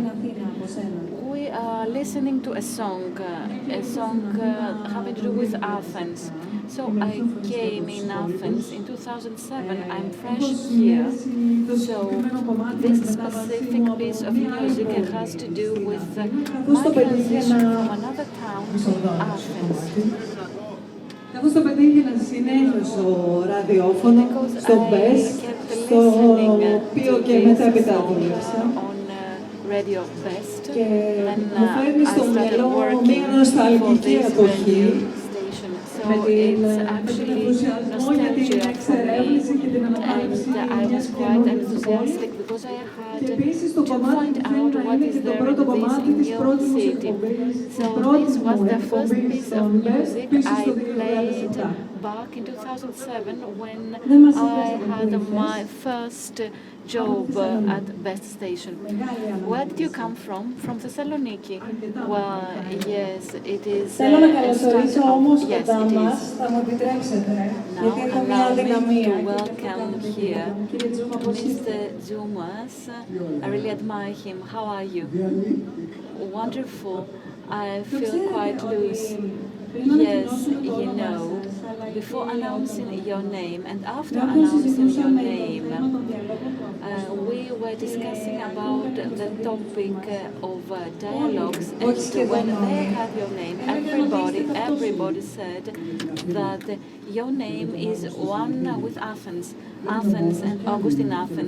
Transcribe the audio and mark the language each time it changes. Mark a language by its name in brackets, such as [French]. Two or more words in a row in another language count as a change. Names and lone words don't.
[English] We are listening to a song having to do with Athens. So I came in Athens in 2007. I'm fresh here. So this specific piece of music has to do with my transition from another town to Athens. [Greek] Καθώς το πετύχαινα συνέχεια στο ραδιόφωνο, στο BES, στο οποίο και μετέπειτα δούλεψα. Και μου φέρνει στο μυαλό μια νοσταλγική εποχή με την εντυπωσιασμό για την εξερεύνηση και την ανακάλυψη καινούριων περιοχών και επίσης το κομμάτι που είναι και το πρώτο κομμάτι της πρώτης μας εκπομπής, την πρώτη μου εκπομπή στον BES πίσω στο 2007. [English] Back in 2007 when I had my first job at Best Station. Where did you come from? From Thessaloniki? Well, yes, it is. [Greek] Θέλω να καλωσορίσω όμως κοντά μας, θα μου επιτρέψετε, γιατί έχω μια αδυναμία. [English] Welcome here, Mr. Tzoumas. I really admire him. How are you? Wonderful. I feel quite loose. Yes, you know, before announcing your name and after announcing your name, we were discussing about the topic of dialogues, and when they had your name, everybody said that your name is one with Athens, Athens and August in Athens.